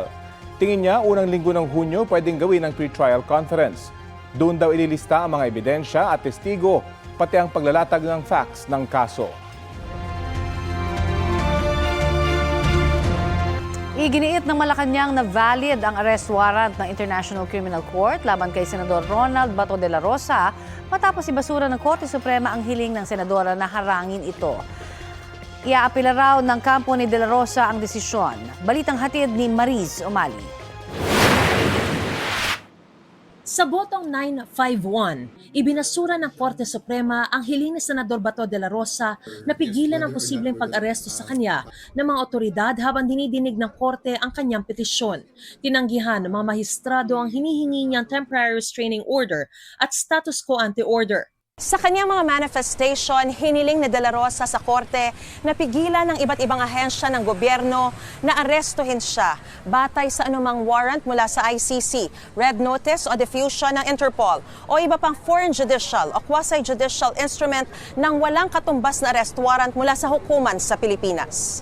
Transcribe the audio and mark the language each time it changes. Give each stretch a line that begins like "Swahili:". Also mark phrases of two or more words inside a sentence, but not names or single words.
Filipino: Tingin niya, unang linggo ng Hunyo pwedeng gawin ang pre-trial conference. Doon daw ililista ang mga ebidensya at testigo, pati ang paglalatag ng facts ng kaso. Iginiit ng Malacanang na valid ang
English: arrest warrant
Filipino: ng International Criminal Court laban kay Senador Ronald Bato de la Rosa matapos ibasura ng Korte Suprema ang hiling ng senadora na harangin ito. Iaapila raw ng kampo ni De La Rosa ang desisyon. Balitang hatid ni Mariz Umali. Sa botong 951, ibinasura ng Korte Suprema ang hiling ni Senador Bato de la Rosa na pigilan ang posibleng pag-aresto sa kanya ng mga otoridad habang dinidinig ng Korte ang kanyang petisyon. Tinanggihan ng mga mahistrado ang hinihingi niyang
English: temporary restraining order
Filipino: at
English: status quo ante order.
Filipino: Sa kanyang mga manifestation, hiniling ni De La Rosa sa korte na pigilan ng iba't ibang ahensya ng gobyerno na arestuhin siya batay sa anumang warrant mula sa ICC,
English: red notice
Filipino: o diffusion ng Interpol o iba pang
English: foreign judicial
Filipino: o
English: quasi-judicial instrument
Filipino: ng walang katumbas na
English: arrest warrant
Filipino: mula sa hukuman sa Pilipinas.